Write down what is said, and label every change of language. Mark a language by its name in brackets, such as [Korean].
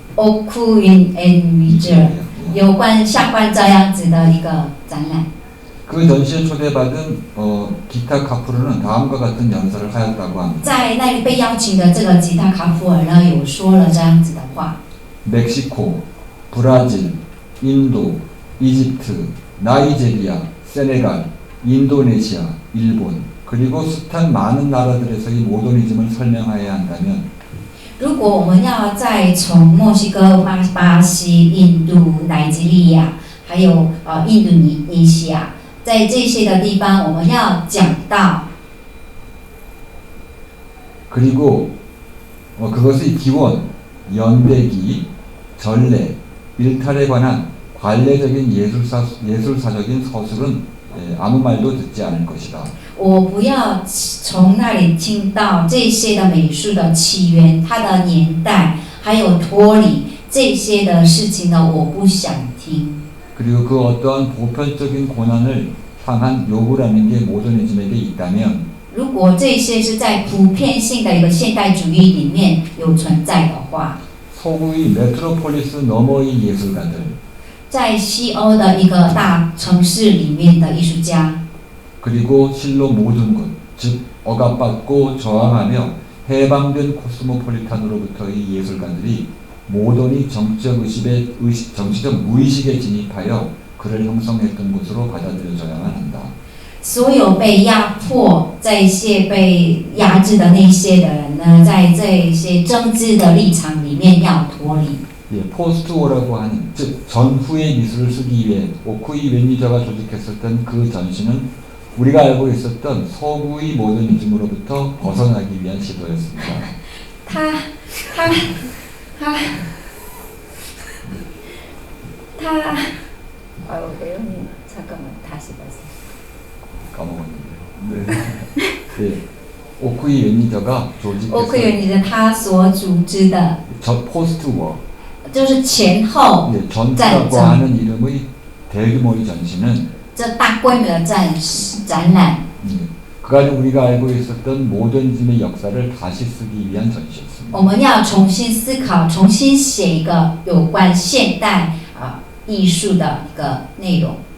[Chinese] Okuin and Wijer 有关相关这样子的一个展览。 [Korean] 그 전시에 초대받은 기타 카프로는 다음과 같은 연설을 하였다고 합니다. [Chinese] 在那里被邀请的这个吉他卡普尔呢，有说了这样子的话。 [Korean] 멕시코, 브라질, 인도, 이집트, 나이제리아, 세네갈, 인도네시아, 일본 그리고 숱한 많은 나라들에서의 모더니즘을 설명해야 한다면 [Chinese] 如果我们要再从墨西哥、巴西、印度、奈及利亚，还有印度尼西亚，在这些的地方，我们要讲到 [Korean] 그리고 그것의 기원, 연대기, 전례, 일탈에 관한 관례적인 예술사적인 서술은 아무 말도 듣지 않을 것이다. [Chinese] 我不要从那里听到这些的美术的起源、它的年代，还有脱离这些的事情呢，我不想听。 [Korean] 그리고 그 어떠한 보편적인 고난을 향한 요구라는 게 모더니즘에게 있다면 [Chinese] 如果这些是在普遍性的一个现代主义里面有存在的话， [Korean] 서구의 메트로폴리스 너머의 예술가들 [Chinese] 在西欧的一个大城市里面的艺术家， [Korean] 그리고 실로 모든 것, 즉 억압받고 저항하며 해방된 코스모폴리탄으로부터의 예술가들이 모던이 정치적 무의식에 진입하여 그를 형성했던 것으로 받아들여져야만 한다. [Chinese] 所有被压迫、在被压制的那些的人呢，在这些政治的立场里面要脱离。 [Korean] 예, 포스트워라고 하는 즉 전후의 미술을 쓰기 위해 오쿠이 매니저가 조직했었던 그 전시는 우리가 알고 있었던 서구의 모더니즘으로부터 벗어나기 위한 시도였습니다. [Chinese] 他 [Korean] 잠깐만 다시 말씀. 까먹었는데요. 네. 네. 오쿠이 매니저가 조직했던 [Chinese] 欧克原理的他所组织的， [Korean] 포스트워 [Chinese] 就是前后 [Korean] 네, 전투라고 하는 이름의 대규모의 전시는 [Chinese] 这大规模的展览。 [Korean] 그가 우리가 알고 있었던 모더니즘의 역사를 다시 쓰기 위한 전시였습니다. [Chinese] 我们要重新思考，重新写一个有关现代艺术的一个内容。